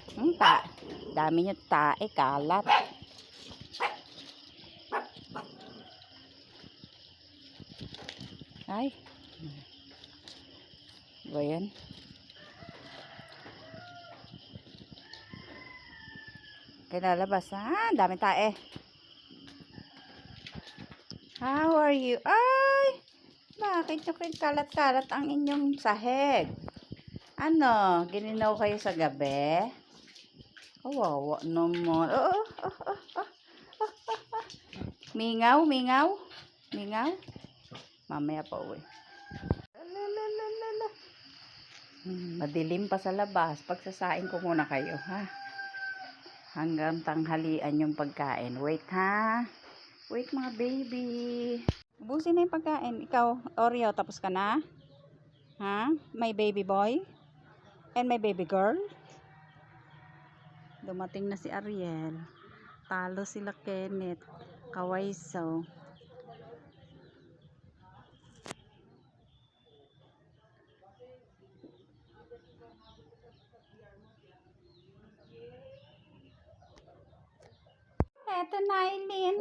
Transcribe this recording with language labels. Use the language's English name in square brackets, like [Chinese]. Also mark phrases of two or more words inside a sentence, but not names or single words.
[Filipino] Dami nyo tae, kalat. Ay. Ba yan? Kinalabas. Dami tae. [English] How are you? [Filipino] Ay! Bakit nyo kalat-kalat ang inyong sahig? Ano? Gininaw kayo sa gabi? Kawawa naman. Mingaw, mingaw. Mingaw. Mamaya pa uwi. Madilim pa sa labas. Pagsasain ko muna kayo, ha? Hanggang tanghalian yung pagkain. Wait, ha? Wait, mga baby. Ubusin na yung pagkain. Ikaw, Oreo, tapos ka na? Ha? [English] My baby boy? And my baby girl? [Filipino] Dumating na si Ariel. Talo sila Kenneth. Kawaiso. Eto na, Eileen.